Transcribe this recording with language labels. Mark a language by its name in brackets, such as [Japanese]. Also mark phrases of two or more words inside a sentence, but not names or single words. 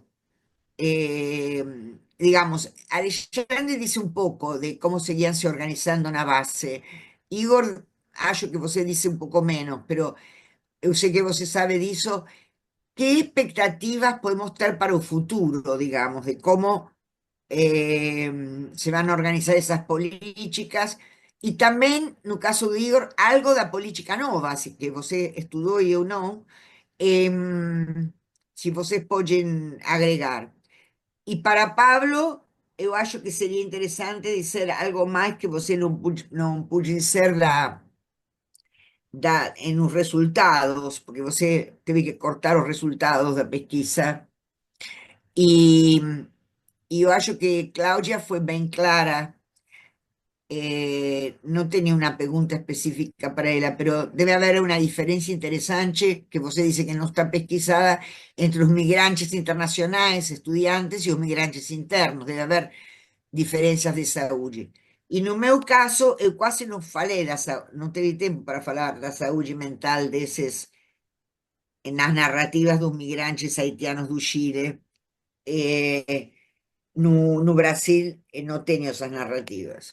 [Portuguese] Eh, digamos, Alexandre disse um pouco de como seguiam se organizando na base. Igor, acho que você disse um pouco menos, mas eu sei que você sabe disso. Que expectativas podemos ter para o futuro, [Spanish] digamos, de como se van a organizar esas políticas? [Portuguese] E também, no caso do Igor, algo da política nova, assim, que você estudou e eu não, se vocês podem agregar. E para Pablo, eu acho que seria interessante dizer algo mais que você não pude dizer en os resultados, porque você teve que cortar os resultados da pesquisa. E, e eu acho que Cláudia foi bem clara. [Spanish] No tenía una pregunta específica para ella, pero debe haber una diferencia interesante que usted dice que no está pesquisada entre los migrantes internacionales, estudiantes y los migrantes internos. Debe haber diferencias de saúde. [Portuguese] E no meu caso, eu quase não falei não teve tempo para falar da saúde mental desses nas narrativas dos migrantes haitianos do Chile. No Brasil, não tenho essas narrativas.